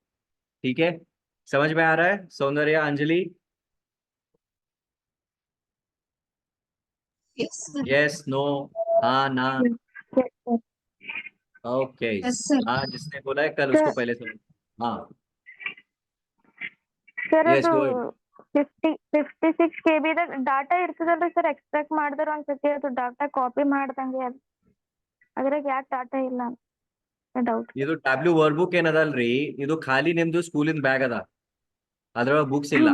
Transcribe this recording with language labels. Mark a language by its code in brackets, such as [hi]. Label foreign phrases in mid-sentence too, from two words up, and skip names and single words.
[hi] ठीक है, समझ में आ रहा है सौंदर्या, अंजलि? [en] Yes, sir. yes, no, [hi] हाँ, ना? [en] Yes, sir. OK. Yes, sir. [hi] हाँ, जिसने बोला है कल उसको [en] Sir, [hi] पहले सुनो। हाँ, [kn] ಸರ್ [en] yes [kn] ಅದು [en] go. [kn] 56 KB ಡಾಟಾ ಇರ್ತದಲ್ರಿ ಸರ್, ಎಕ್ಸ್ಟ್ರಾಕ್ಟ್ ಮಾಡಿದ್ರ ಒಂದ್ಸತಿ ಅದು [en] data copy [kn] ಮಾಡ್ದಂಗೆ ಅದ್ರಾಗ ಯಾಕೆ ಡಾಟಾ ಇಲ್ಲ ಡೌಟ್. ಇದು [en] Tableau workbook [kn] ಏನದಲ್ರಿ, ಇದು ಖಾಲಿ ನಿಮ್ದು ಸ್ಕೂಲಿನ ಬ್ಯಾಗ್ ಅದ, ಅದ್ರೊಳಗೆ ಬುಕ್ಸ್ ಇಲ್ಲ.